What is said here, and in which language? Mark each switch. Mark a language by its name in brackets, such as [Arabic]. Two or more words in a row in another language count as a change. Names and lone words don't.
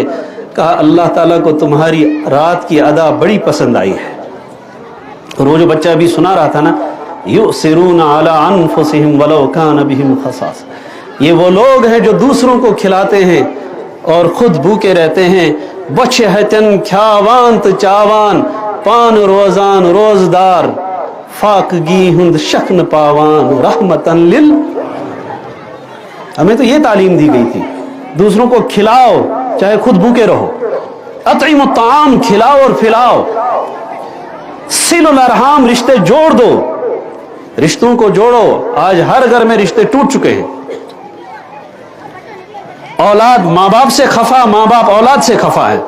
[Urdu] کہا اللہ تعالیٰ کو تمہاری رات کی ادا بڑی پسند آئی ہے۔ اور وہ جو بچہ ابھی سنا رہا تھا نا، [Arabic] یؤثرون علی انفسہم ولو کان بہم خصاصہ، [Urdu] یہ وہ لوگ ہیں جو دوسروں کو کھلاتے ہیں اور خود بھوکے رہتے ہیں۔ [Kashmiri] بچہتن کھیاوانت چاوان، پان روزان روزدار، فاقگی ہند شکن پاوان، رحمتن لل۔ [Urdu] ہمیں تو یہ تعلیم دی گئی تھی، دوسروں کو کھلاؤ چاہے خود بھوکے رہو۔ [Arabic] اطعموا الطعام، [Urdu] کھلاؤ اور پھلاؤ۔ [Arabic] صلوا الارحام، [Urdu] رشتے جوڑ دو، رشتوں کو جوڑو۔ آج ہر گھر میں رشتے ٹوٹ چکے ہیں، اولاد ماں باپ سے خفا، ماں باپ اولاد سے خفا ہے۔